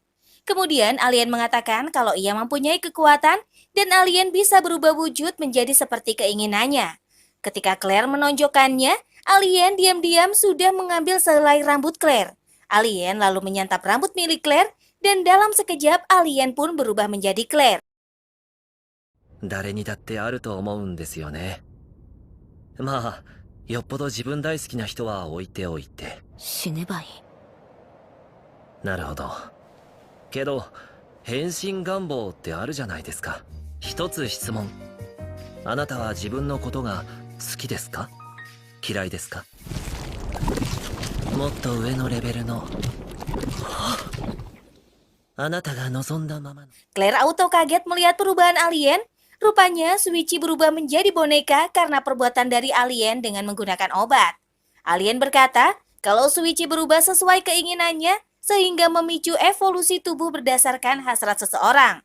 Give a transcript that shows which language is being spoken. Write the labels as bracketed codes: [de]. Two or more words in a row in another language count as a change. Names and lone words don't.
[id] Kemudian alien mengatakan kalau ia mempunyai kekuatan dan alien bisa berubah wujud menjadi seperti keinginannya. Ketika Claire menonjokkannya, alien diam-diam sudah mengambil sehelai rambut Claire. Alien lalu menyantap rambut milik Claire, dan dalam sekejap alien pun berubah menjadi Claire. [ja] 誰にだってあると思うんですよね。まあ、よっぽど自分大好きな人は置いておいて。死ねばいい。なるほど。けど、変身願望ってあるじゃないですか。一つ質問。あなたは自分のことが好きですか？嫌いですか？もっと上のレベルの。あなたが望んだままの。 [id] Claire auto kaget melihat perubahan alien. Rupanya Shuichi berubah menjadi boneka karena perbuatan dari alien dengan menggunakan obat. Alien berkata kalau Shuichi berubah sesuai keinginannya sehingga memicu evolusi tubuh berdasarkan hasrat seseorang.